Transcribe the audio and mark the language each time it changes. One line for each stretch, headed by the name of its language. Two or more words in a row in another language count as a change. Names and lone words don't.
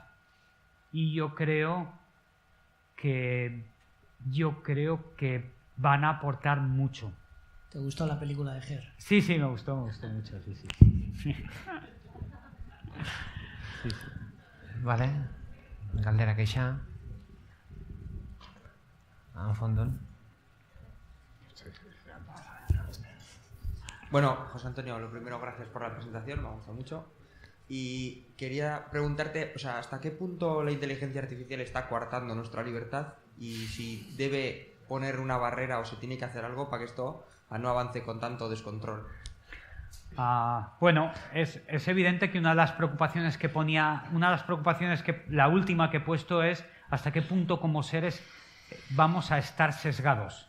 Spanish: Y yo creo que van a aportar mucho. ¿Te gustó la película de Her? Sí, me gustó mucho, sí. Sí. Vale. Galdera queixa. Fondon. Bueno, José Antonio, lo primero, gracias por la presentación, me ha gustado mucho. Y quería preguntarte, o sea, ¿hasta qué punto la inteligencia artificial está coartando nuestra libertad? Y si debe poner una barrera o se tiene que hacer algo para que esto no avance con tanto descontrol. Bueno, es evidente que una de las preocupaciones que la última que he puesto es hasta qué punto como seres vamos a estar sesgados.